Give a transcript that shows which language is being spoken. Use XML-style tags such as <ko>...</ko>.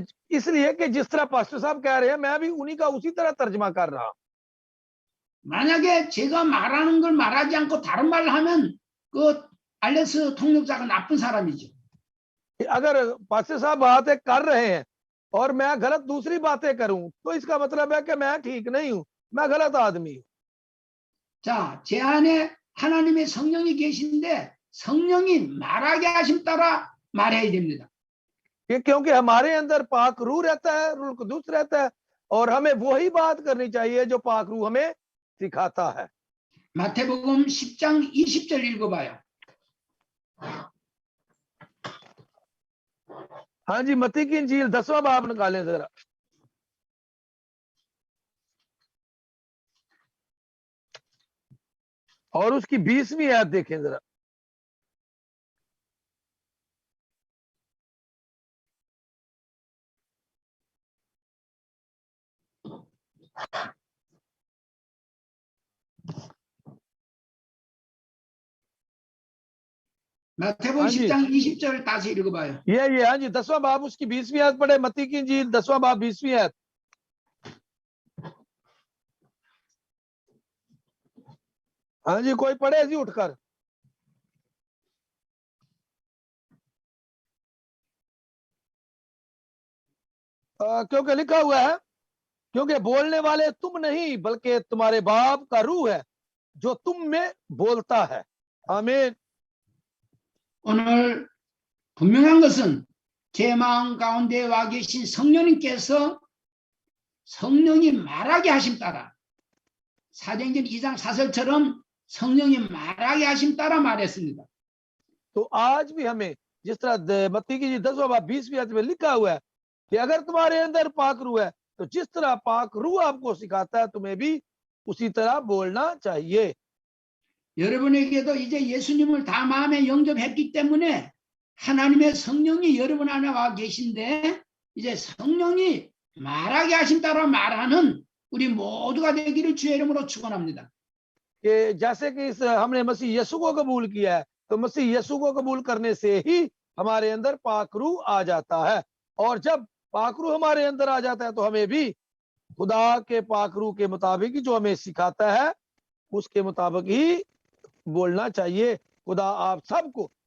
<hi>इसलिए कि जिस तरह पास्टर साहब कह रहे हैं मैं भी उन्हीं का उसी तरह तर्जमा कर रहा हूं।</hi> <ko>만약에 제가 말하는 걸 말하지 않고 다른 말을 하면 그 알렉스 통역자가 나쁜 사람이죠.</ko> <hi>अगर पास्टर साहब बातें कर रहे हैं और मैं गलत दूसरी बातें करूं तो इसका मतलब है कि मैं ठीक नहीं हूं, मैं गलत आदमी हूं।</hi> <ko>자, 제 안에 하나님의 성령이 계신데 성령이 말하게 하심 따라 말해야 됩니다.</ko> <hi>क्योंकि हमारे अंदर पाक रूह रहता है, रूह कुदूस रहता है और हमें वही बात करनी चाहिए जो पाक रूह हमें सिखाता है।</hi> <ko>마태복음 10장 20절 읽어봐요.</ko> <hi>हाँ जी, मत्ती की इंजील 10वां बाब निकालें जरा। और उसकी 20वीं आयत देखें जरा।</hi> <ko>마태복음</ko> <hi>हाँ जी।</hi> <ko>10장 20절 다시 읽어봐요.</ko> <hi>ये हाँ जी 10वां बाब उसकी 20वीं आयत पढ़े, मत्ती की इंजील 10वां बाब 20वीं आयत। हाँ जी, कोई पढ़े जी उठकर। क्योंकि लिखा हुआ है क्योंकि बोलने वाले तुम नहीं बल्कि तुम्हारे बाप का रूह है जो तुम में बोलता है। आमीन।</hi> <ko>오늘 분명한 것은 제 마음 가운데 와 계신 성령님께서 성령이 말하게 하심 따라 사도행전 2장 4절처럼 성령이 말하게 하심 따라 말했습니다.</ko> <hi>तो आज भी हमें जिस तरह मत्ती की 10वां बाब 20वीं आयत में लिखा हुआ है कि अगर तुम्हारे अंदर पाक रूह है तो जिस तरह पाक रूह आपको सिखाता है तुम्हें भी उसी तरह बोलना चाहिए।</hi> <ko>여러분에게도 이제 예수님을 다 마음에 영접했기 때문에 하나님의 성령이 여러분 안에 와 계신데 이제 성령이 말하게 하신 따라 말하는 우리 모두가 되기를 주의 이름으로 축원합니다.</ko> <hi>कि जैसे कि इस हमने मसीह यीशु को कबूल किया है तो मसीह यीशु को कबूल करने से ही हमारे अंदर पाक रूह आ जाता है और जब पाक रूह हमारे अंदर आ जाता है तो हमें भी खुदा के पाक रूह के मुताबिक जो हमें सिखाता है उसके मुताबिक ही बोलना चाहिए। खुदा आप सबको</hi>